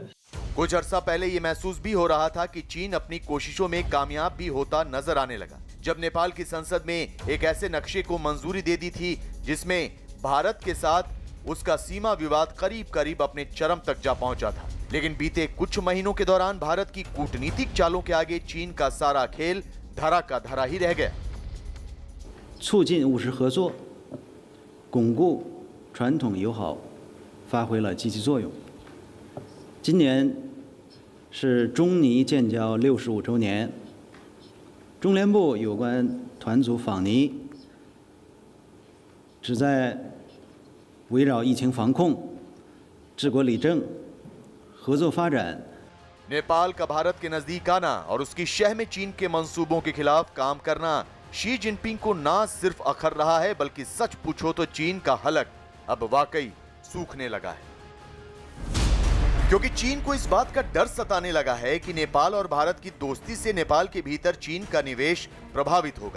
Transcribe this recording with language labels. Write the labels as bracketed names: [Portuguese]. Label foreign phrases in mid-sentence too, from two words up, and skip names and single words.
[Hindi] कुछ अर्सा पहले ये महसूस भी हो रहा था कि चीन अपनी कोशिशों में कामयाब भी होता नजर आने लगा, जब नेपाल की संसद में एक ऐसे नक्शे को मंजूरी दे दी थी जिसमें भारत के साथ उसका सीमा विवाद करीब करीब अपने चरम तक जा पहुंचा था। लेकिन बीते कुछ महीनों के दौरान भारत की कूटनीतिक चालों के आगे चीन का सारा खेल धरा का धरा ही रह गया। [Chinese] 促进务实合作，巩固传统友好，发挥了积极作用。今年是中尼建交65周年，中联部有关团组访尼，旨在围绕疫情防控、治国理政、合作发展。 [Hindi] नेपाल का भारत के नजदीक आना और उसकी शह में चीन के मंसूबों के खिलाफ काम करना शी जिनपिंग को ना सिर्फ अखर रहा है, बल्कि सच पूछो तो चीन का हलक अब वाकई सूखने लगा है। क्योंकि चीन को इस बात का डर सताने लगा है कि नेपाल और भारत की दोस्ती से नेपाल के भीतर चीन का निवेश प्रभावित होगा।